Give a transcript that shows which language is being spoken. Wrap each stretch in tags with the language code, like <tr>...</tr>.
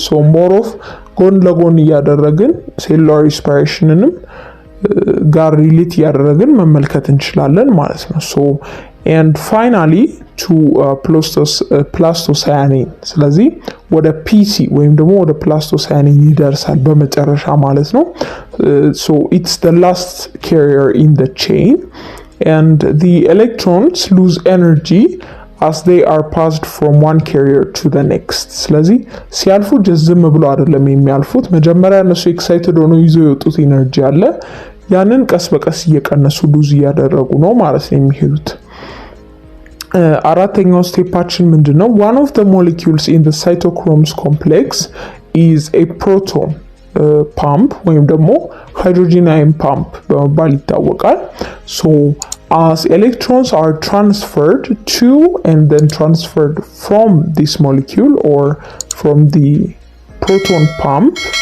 <en>So more of</en> <am>ጎን ለጎን እያደረግን ሴሉላር ሪስፓይሬሽንንም ጋር ሪሌት እያደረግን መመልከት እንችላለን ማለት ነው።</am> <en>So and finally to ፕላስቶሳያኒን</en> <am>ስለዚህ ወደ ፒሲ ወይም ደግሞ ወደ ፕላስቶሳያኒን ይደርሳል በመጨረሻ ማለት ነው።</am> <en>So it's the last carrier in the chain and the electrons lose energy as they are passed from one carrier to the next.</en> <am>ስለዚህ ሲያልፉ ዝም ብሎ አይደለም የሚያልፉት። መጀመሪያ እነሱ ኤክሳይትድ ሆነው ይዘው የወጡት ኢነርጂ አለ። ያንን ቀስ በቀስ እየቀነሱ ሉዝ እያደረጉ ነው ማለት ነው የሚሄዱት። አራተኛው ስቴፓችን ምንድነው?</am> <en>One of the molecules in the cytochromes complex is a proton pump</en> <am>ወይም ደግሞ ሃይድሮጂን አየን ፓምፕ በመባል ይታወቃል።</am> <en>So as electrons are transferred to and then transferred from this molecule or from the proton pump,</en>